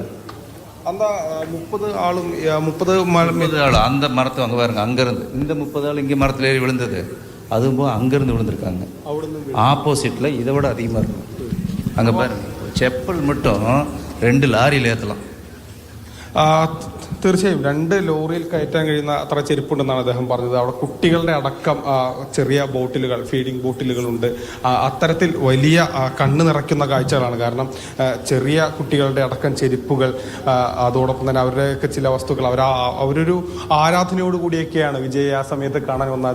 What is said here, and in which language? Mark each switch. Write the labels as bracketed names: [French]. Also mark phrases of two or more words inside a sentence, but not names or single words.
[Tamil] அந்த 30 ஆள் அந்த மரத்தை அங்கே பாருங்க, அங்கேருந்து இந்த 30 ஆள் இங்கே மரத்தில் ஏறி விழுந்தது. அதுவும் போக அங்கேருந்து விழுந்திருக்காங்க. ஆப்போசிட்டில் இதை விட அதிகமாக இருக்கும். அங்கே பாருங்க செப்பல் மட்டும் 2 லாரியில் ஏற்றலாம். [Malayalam] തീർച്ചയായും 2 ലോറിയിൽ കയറ്റാൻ കഴിയുന്ന അത്ര ചെരുപ്പുണ്ടെന്നാണ് അദ്ദേഹം പറഞ്ഞത്. അവിടെ കുട്ടികളുടെ അടക്കം ചെറിയ ബോട്ടിലുകൾ, ഫീഡിംഗ് ബോട്ടിലുകളുണ്ട്. അത്തരത്തിൽ വലിയ കണ്ണ് നിറയ്ക്കുന്ന കാഴ്ചകളാണ്. കാരണം ചെറിയ കുട്ടികളുടെ അടക്കം ചെരുപ്പുകൾ, അതോടൊപ്പം തന്നെ അവരുടെയൊക്കെ ചില വസ്തുക്കൾ അവരൊരു ആരാധനയോടുകൂടിയൊക്കെയാണ് വിജയ് ആ സമയത്ത് കാണാൻ വന്നത്.